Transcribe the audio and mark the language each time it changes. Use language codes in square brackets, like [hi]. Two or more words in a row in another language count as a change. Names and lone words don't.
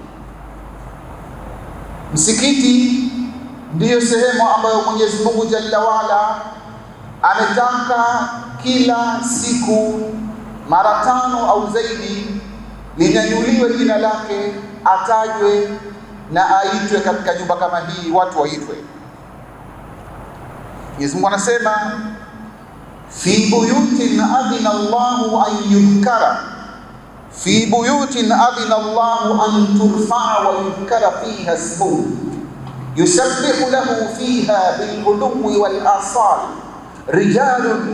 [sw] Msikiti ndiyo sehemu ambayo Mwenyezi Mungu [ar] جل وعلا [sw] ametaka kila siku mara 5 au zaidi linyanyuliwe jina lake, atajwe na aitwe katika nyumba kama hii, watu waitwe. Mwenyezi Mungu anasema: [ar] في بيوت أذن الله أن يذكر في بيوت أذن الله أن ترفع ويذكر فيها اسمه يسبح له فيها بالغدو والآصال رجال